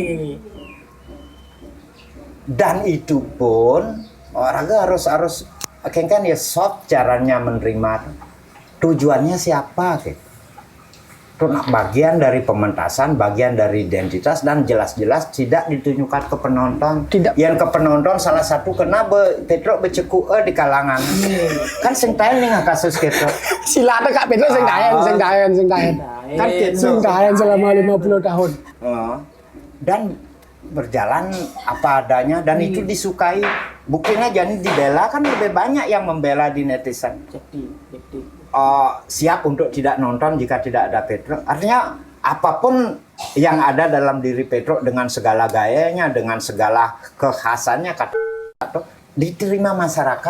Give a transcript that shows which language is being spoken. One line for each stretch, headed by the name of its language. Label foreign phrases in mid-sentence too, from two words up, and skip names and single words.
Indonesian: Dan itu pun orang harus kan ya soft caranya menerima tujuannya siapa gitu. Itu bagian dari pementasan, bagian dari identitas dan jelas-jelas tidak ditunjukkan ke penonton. Tidak. Yang ke penonton salah satu kena Petro becekuk di kalangan. Kan
Balinese: sing taen
Indonesian: nih kasus gitu. Silakan Kak Petro
Balinese: sing taen.
Indonesian: Kan gitu.
Balinese: Sing taen
Indonesian: selama 50 tahun. Dan berjalan apa adanya dan itu disukai. Buktinya jadi dibela kan lebih banyak yang membela di netizen. Jadi siap untuk tidak nonton jika tidak ada Petro. Artinya apapun yang ada dalam diri Petro dengan segala gayanya, dengan segala kekhasannya diterima masyarakat.